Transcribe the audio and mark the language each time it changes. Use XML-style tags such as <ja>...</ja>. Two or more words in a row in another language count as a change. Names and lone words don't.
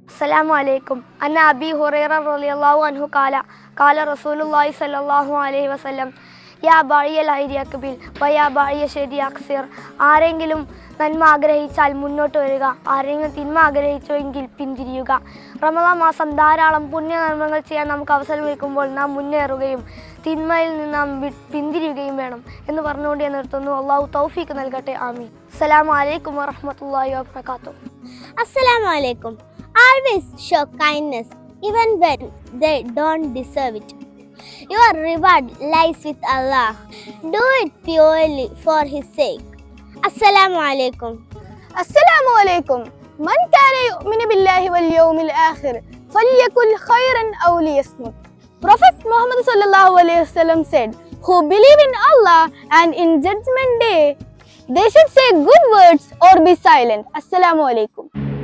<ar>السلام عليكم. أن أبي هريرة رضي الله عنه قال رسول الله صلى الله عليه وسلم يا باغي الخير أقبل ويا باغي الشر أقصر.</ar> <ml>ആരെങ്കിലും നന്മ ആഗ്രഹിച്ചാൽ മുന്നോട്ട് വരിക, ആരെങ്കിലും തിന്മ ആഗ്രഹിച്ചുവെങ്കിൽ പിന്തിരിയുക. റമദാൻ മാസം ധാരാളം പുണ്യനന്മകൾ ചെയ്യാൻ നമുക്ക് അവസരം ലഭിക്കുമ്പോൾ നാം മുന്നേറുകയും തിന്മയിൽ നിന്ന് നാം പിന്തിരിയുകയും വേണം എന്ന് പറഞ്ഞുകൊണ്ട് ഞാൻ നിർത്തുന്നു. അള്ളാഹു തൗഫീഖ് നൽകട്ടെ. ആമീൻ.</ml> <ar>السلام عليكم ورحمة الله وبركاته. السلام عليكم.</ar> <en>Always show kindness even when they don't deserve it. Your reward lies with Allah. Do it purely for His sake.</en> <ar>السلام عليكم. السلام عليكم. من كان يؤمن بالله واليوم الآخر فليقل خيرا أو ليصمت.</ar> <en>Prophet Muhammad</en> <ar>صلى الله عليه وسلم</ar> <en>said, who believe in Allah and in judgment day, they should say good words or be silent.</en> <ar>السلام عليكم.</ar>